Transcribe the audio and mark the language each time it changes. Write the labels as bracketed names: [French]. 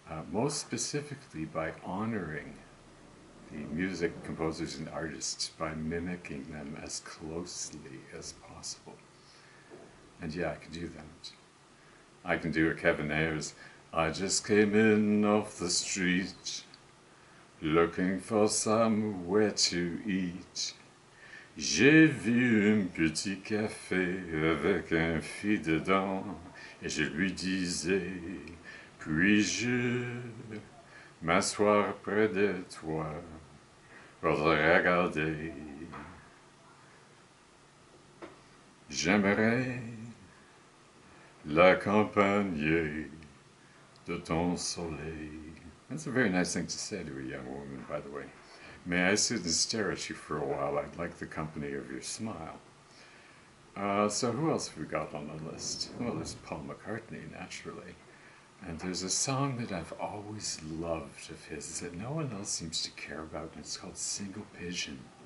[English] Most specifically by honoring the music composers and artists by mimicking them as closely as possible. And yeah, I can do that. I can do a Kevin Ayers. I just came in off the street, looking for somewhere to eat. [French] J'ai vu un petit café avec un fille dedans, et je lui disais, puis-je m'asseoir près de toi pour te regarder. J'aimerais l'accompagner de ton soleil. [English] That's a very nice thing to say to a young woman, by the way. May I sit and stare at you for a while? I'd like the company of your smile. So who else have we got on the list? Well, there's Paul McCartney, naturally. And there's a song that I've always loved of his that no one else seems to care about, and it's called Single Pigeon.